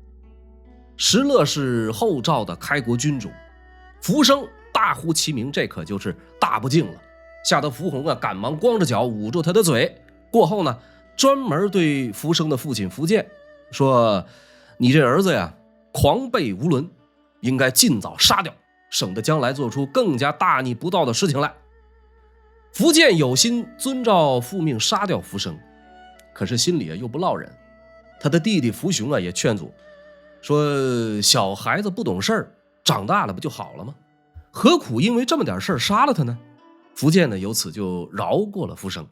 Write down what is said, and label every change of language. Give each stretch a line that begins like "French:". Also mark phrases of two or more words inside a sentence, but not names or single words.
Chinese: 石勒是後趙的開國君主，伏生大呼其名，這可就是大不敬了。嚇得伏弘趕忙光着腳捂住他的嘴，過後專門對伏生的父親伏建說：“你這兒子狂悖無倫，應該盡早殺掉，省得將來做出更加大逆不道的事情來。” 伏建有心遵照父命殺掉伏生，可是心裡又不落忍。他的弟弟伏雄也勸阻說：“小孩子不懂事兒，長大了不就好了嗎？何苦因為這麼點事兒殺了他呢？”伏建由此就饒過了伏生。